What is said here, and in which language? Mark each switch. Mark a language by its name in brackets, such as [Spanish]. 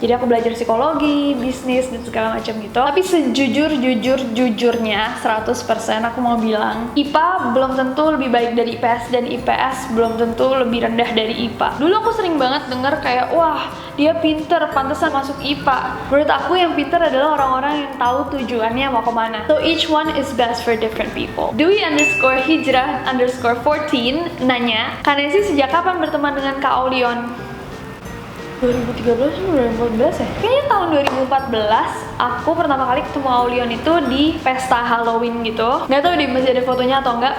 [Indonesian] Jadi aku belajar psikologi, bisnis dan segala macam gitu. Tapi sejujurnya 100% aku mau bilang IPA belum tentu lebih baik dari IPS dan IPS belum tentu lebih rendah dari IPA. Dulu aku sering banget denger kayak, wah dia pinter, pantesan masuk IPA. Menurut aku yang pinter adalah orang-orang yang tahu tujuannya mau kemana. [English] So each one is best for different people. [Indonesian] Dwi underscore hijrah underscore 14 nanya, Kak Nessie sejak kapan berteman dengan Kak Aulion? 2013 atau 2014 ya? Kayaknya tahun 2014 aku pertama kali ketemu Aulion itu di pesta Halloween gitu. Nggak tahu deh masih ada fotonya atau enggak.